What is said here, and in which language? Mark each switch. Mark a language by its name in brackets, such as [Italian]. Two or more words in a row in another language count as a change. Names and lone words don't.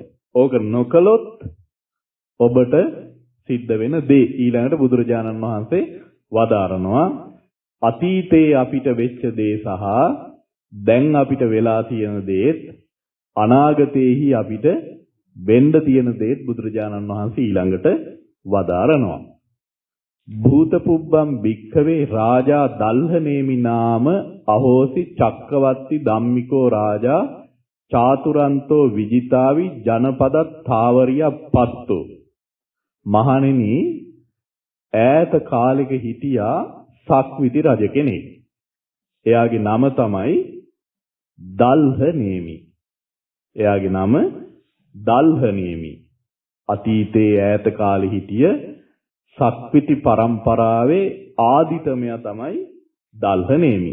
[Sinhala] ඕක නොකළොත් ඔබට සිද්ධ වෙන දේ ඊළඟට බුදුරජාණන් වහන්සේ වදාරනවා අතීතයේ අපිට වෙච්ච දේ සහ දැන් අපිට වෙලා තියෙන දේත් අනාගතයේහි අපිට වෙන්න තියෙන දේත් බුදුරජාණන් වහන්සේ ඊළඟට වදාරනවා. [Pali] භූත පුබ්බම් භික්ඛවේ රාජා දල්හනේමි නාම අහෝසි චක්කවත්ති ධම්මිකෝ රාජා චාතුරන්තෝ විජිතාවි ජනපදත් තාවරිය පත්තෝ. [Sinhala] මහණෙනි ඈත කාලෙක හිටියා සක්විති රජ කෙනෙක්. එයාගේ නම තමයි දල්හනේමි. එයාගේ නම දල්හනේමි. අතීතයේ ඈත කාලේ හිටිය සක්විති පරම්පරාවේ ආදිතමයා තමයි දල්හනේමි.